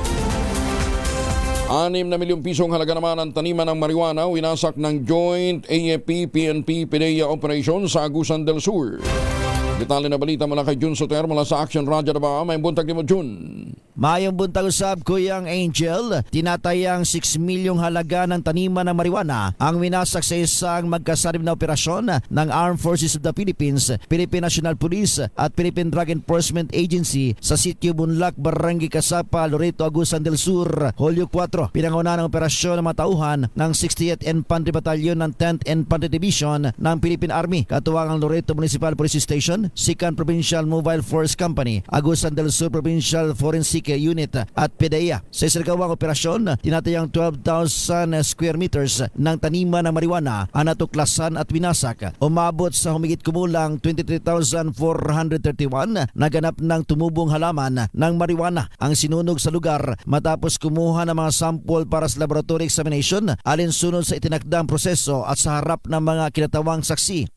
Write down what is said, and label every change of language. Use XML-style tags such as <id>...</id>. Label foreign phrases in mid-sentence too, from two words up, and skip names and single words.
<tl>6 na milyong pisong halaga naman ang taniman ng marijuana winasak ng Joint AFP-PNP PDEA Operation sa Agusan del Sur. Detalye na balita mula kay Jun Soter mula sa Action Radyo Davao.</tl> <ceb>May buntag ni mo, Jun. Mayong buntag usab, Kuyang Angel.</ceb> <tl>Tinatayang 6 milyong halaga ng taniman ng marijuana ang winasak sa isang magkasalib na operasyon ng Armed Forces of the Philippines, Philippine National Police at Philippine Drug Enforcement Agency sa Sitio Bunlac, Barangay Casapa, Loreto, Agusan del Sur, Hulyo 4. Pinanguna ng operasyon ng mga tauhan ng 60th Infantry Battalion ng 10th Infantry Division ng Philippine Army, katuwang ang Loreto Municipal Police Station, Sican Provincial Mobile Force Company, Agusan del Sur Provincial Forensic Unit at PDEA. Sa isargawang operasyon, tinatayang 12,000</tl> <en>square meters</en> <tl>ng taniman ng marijuana ang natuklasan at winasak. Umabot sa humigit kumulang 23,431 na ganap ng tumubong halaman ng marijuana ang sinunog sa lugar matapos kumuha ng mga sample para sa</tl> <en>laboratory examination</en> <tl>alinsunod sa itinakdang proseso at sa harap ng mga kinatawang saksi.</tl>